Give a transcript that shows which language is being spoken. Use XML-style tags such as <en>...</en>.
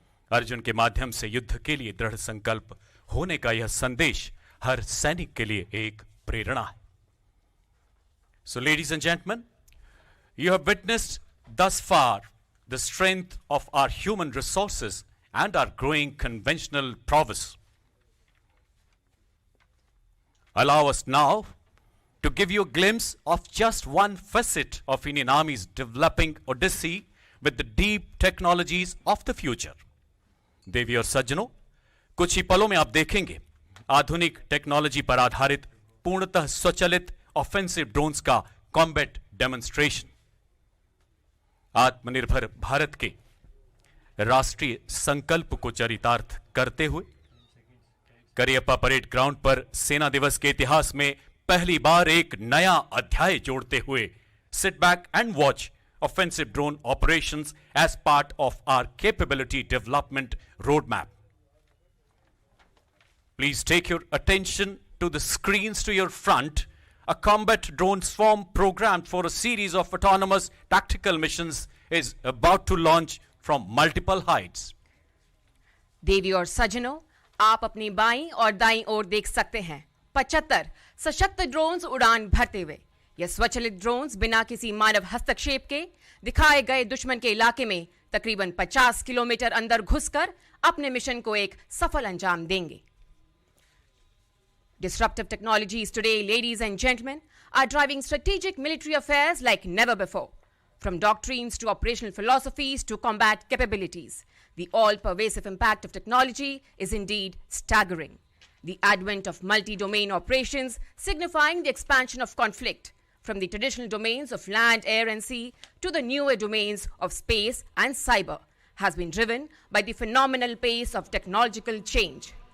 <hi>अर्जुन के माध्यम से युद्ध के लिए दृढ़ संकल्प होने का यह संदेश हर सैनिक के लिए एक प्रेरणा है।</hi> <en>So ladies and gentlemen, you have witnessed thus far the strength of our human resources and our growing conventional prowess. Allow us now to give you a glimpse of just one facet of Indian Army's developing odyssey with the deep technologies of the future.</en> <hi>देवी और सज्जनों, कुछ ही पलों में आप देखेंगे आधुनिक technology पर आधारित पूर्णतः स्वचालित ऑफेंसिव ड्रोन्स का कॉम्बैट डेमोन्स्ट्रेशन। आत्मनिर्भर भारत के राष्ट्रीय संकल्प को चरितार्थ करते हुए करियप्पा परेड ग्राउंड पर सेना दिवस के इतिहास में पहली बार एक नया अध्याय जोड़ते हुए</hi> <en>Sit back and watch offensive drone operations as part of our capability development road map. Please take your attention to the screens to your front. A combat drone swarm programmed for a series of autonomous tactical missions is about to launch from multiple heights.</en> <hi>देवी और सज्जनों, आप अपनी बाईं और दाईं ओर देख सकते हैं 75 सशक्त ड्रोन्स उड़ान भरते हुए। यह स्वचालित ड्रोन्स बिना किसी मानव हस्तक्षेप के दिखाए गए दुश्मन के इलाके में तकरीबन 50 किलोमीटर अंदर घुसकर अपने मिशन को एक सफल अंजाम देंगे।</hi> <en>Disruptive technologies today, ladies and gentlemen, are driving strategic military affairs like never before. From doctrines to operational philosophies to combat capabilities, the all-pervasive impact of technology is indeed staggering. The advent of multi-domain operations signifying the expansion of conflict from the traditional domains of land, air and sea to the newer domains of space and cyber has been driven by the phenomenal pace of technological change.</en>